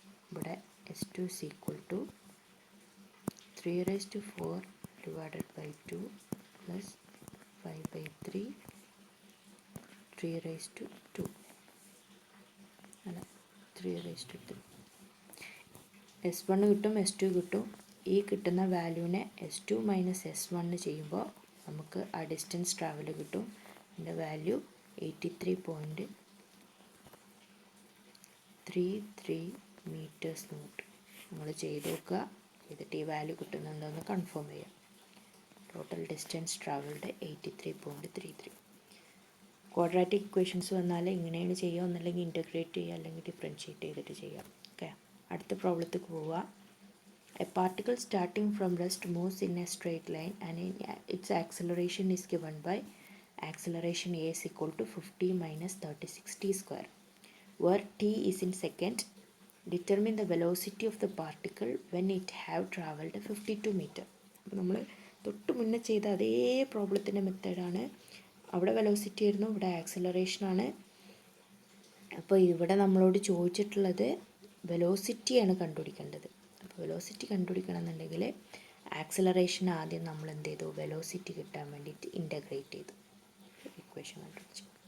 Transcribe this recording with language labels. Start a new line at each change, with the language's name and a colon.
English: ഇവിടെ S2 is equal to 3⁴ divided by 2 plus 5/3 3⁻2 അല്ല 3⁻3.
Malayalam: S1 കിട്ടും, S2 കിട്ടും. ഈ കിട്ടുന്ന വാല്യൂവിനെ S2 മൈനസ് S1 ചെയ്യുമ്പോൾ നമുക്ക് ആ ഡിസ്റ്റൻസ് ട്രാവൽ കിട്ടും. അതിൻ്റെ വാല്യൂ 83.33 മീറ്റേഴ്സ് എന്ന് കിട്ടും. നമ്മൾ ചെയ്ത് നോക്കുക, ചെയ്തിട്ട് ഈ വാല്യൂ കിട്ടുന്നുണ്ടോയെന്ന് കൺഫേം ചെയ്യാം. Total distance travelled 83.33. Quadratic equations വന്നാൽ ഇങ്ങനെയാണ് ചെയ്യുക, ഒന്നല്ലെങ്കിൽ ഇൻ്റഗ്രേറ്റ് ചെയ്യുക, അല്ലെങ്കിൽ ഡിഫറൻഷ്യേറ്റ് ചെയ്തിട്ട് ചെയ്യാം. ഓക്കെ, അടുത്ത പ്രോബ്ലത്തേക്ക് പോവുക.
English: A particle starting from rest moves in a straight line and its acceleration is given by acceleration A is equal to 50 minus 36t², where t is in second. Determine the velocity of the particle when it have travelled 52 meter.
Malayalam: അപ്പോൾ നമ്മൾ തൊട്ട് മുന്നേ ചെയ്ത അതേ പ്രോബ്ലത്തിൻ്റെ മെത്തേഡാണ്. അവിടെ velocity ആയിരുന്നു, ഇവിടെ ആക്സിലറേഷനാണ്. അപ്പോൾ ഇവിടെ നമ്മളോട് ചോദിച്ചിട്ടുള്ളത് വെലോസിറ്റിയാണ് കണ്ടുപിടിക്കേണ്ടത്. അപ്പോൾ വെലോസിറ്റി കണ്ടുപിടിക്കണം എന്നുണ്ടെങ്കിൽ ആക്സിലറേഷൻ ആദ്യം നമ്മൾ എന്ത് ചെയ്തു, വെലോസിറ്റി കിട്ടാൻ വേണ്ടിയിട്ട് ഇൻ്റഗ്രേറ്റ് ചെയ്തു, ഇക്വേഷൻ കണ്ടുപിടിച്ചു.